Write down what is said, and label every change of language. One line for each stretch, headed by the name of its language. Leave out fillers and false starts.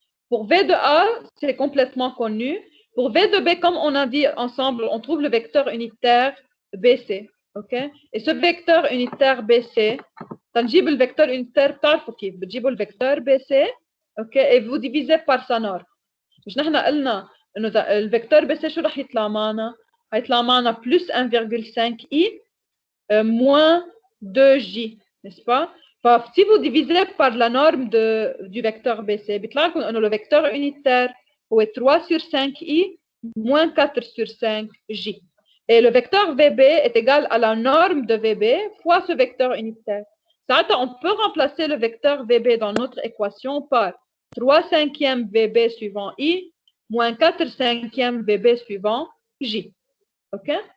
French: Pour V de A, c'est complètement connu. Pour V de B, comme on a dit ensemble, on trouve le vecteur unitaire BC. OK? Et ce vecteur unitaire BC, تنجيب le vecteur unitaire
Arabic: بتعرفوا كيف بتجيبوا
French: le vecteur BC. OK? Et vous divisez par sa norme.
Arabic: مش نحن قلنا انه
French: le vecteur BC
Arabic: شو رح يطلع معنا؟ هيطلع معنا
French: plus 1,5i moins 2j, n'est-ce pas? Si vous divisez par la norme du vecteur BC, le vecteur unitaire est 3 sur 5i moins 4 sur 5j. Et le vecteur VB est égal à la norme de VB fois ce vecteur unitaire. On peut remplacer le vecteur VB dans notre équation par 3 cinquièmes VB suivant i moins 4 cinquièmes VB suivant j. OK?